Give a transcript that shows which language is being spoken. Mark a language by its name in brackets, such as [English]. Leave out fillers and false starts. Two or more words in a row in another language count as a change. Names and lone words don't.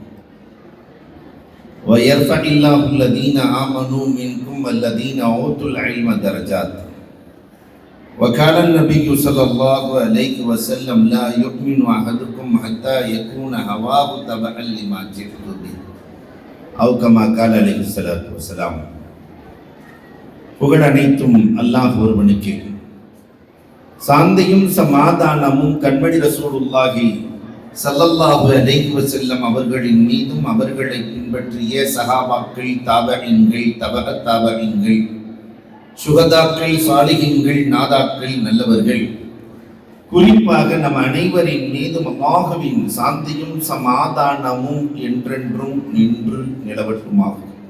[Arabic] ويرفع الله الذين آمنوا منكم والذين أوتوا العلم درجات. وقال النبي صلى الله عليه وسلم لا يؤمن أحدكم حتى يكون هواه تبعا لما جئت به أو كما قال عليه الصلاة والسلام. [Tamil] புகழ் அனைத்தும் அல்லாஹ் ஒருவனுக்கு. சாந்தியும் சமாதானமும் கண்மணி [Arabic] رسول الله صلى الله عليه وسلم [Tamil] அவர்களின் மீதும் அவர்களை பின்பற்றிய சஹாபாக்கள், தாபஈன்கள், தபஅத் தாபஈன்கள், சுஹதாக்கள், சாலிஹீன்கள், நாதாக்கள், நல்லவர்கள், குறிப்பாக நம் அனைவரின் மீதும் அல்லாஹ்வின் சாந்தியும் சமாதானமும் என்றென்றும் நின்று நிலவட்டுமாகும்.